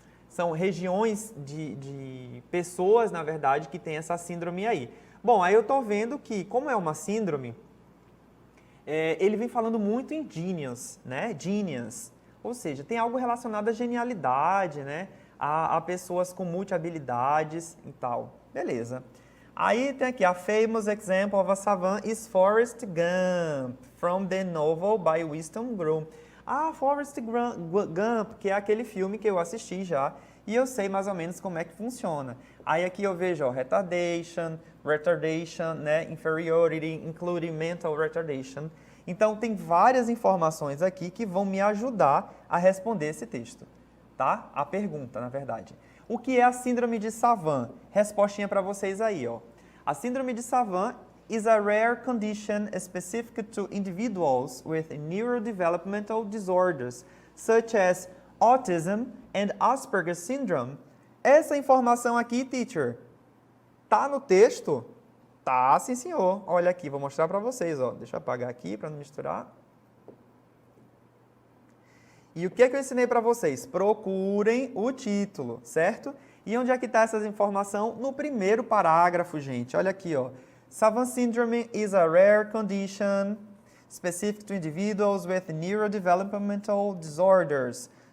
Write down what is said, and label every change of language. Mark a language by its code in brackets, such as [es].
[pt] São regiões de pessoas, na verdade, que têm essa síndrome aí. Bom, aí eu estou vendo que, como é uma síndrome, ele vem falando muito em genius, né? Genius. Ou seja, tem algo relacionado à genialidade, né? A pessoas com multi-habilidades e tal. Beleza. Aí tem aqui, [en] a famous example of a savant is Forrest Gump, from the novel by Winston Groom. [pt] Forrest Gump, que é aquele filme que eu assisti já, e eu sei mais ou menos como é que funciona. Aí aqui eu vejo, ó, retardation, né, [en] inferiority, including mental retardation. [pt] Então tem várias informações aqui que vão me ajudar a responder esse texto, tá? A pergunta, na verdade. O que é a síndrome de Savant? Respostinha para vocês aí, ó. [en] A síndrome de Savant is a rare condition specific to individuals with neurodevelopmental disorders, such as autism and Asperger's syndrome. [pt] Essa informação aqui, teacher, tá no texto? Tá, sim, senhor. Olha aqui, vou mostrar para vocês, ó. Deixa eu apagar aqui para não misturar. E o que eu ensinei para vocês? Procurem o título, certo? E onde é que está essa informação? No primeiro parágrafo, gente. Olha aqui, ó. [en] Savant syndrome is a rare condition specific to individuals with neurodevelopmental disorders.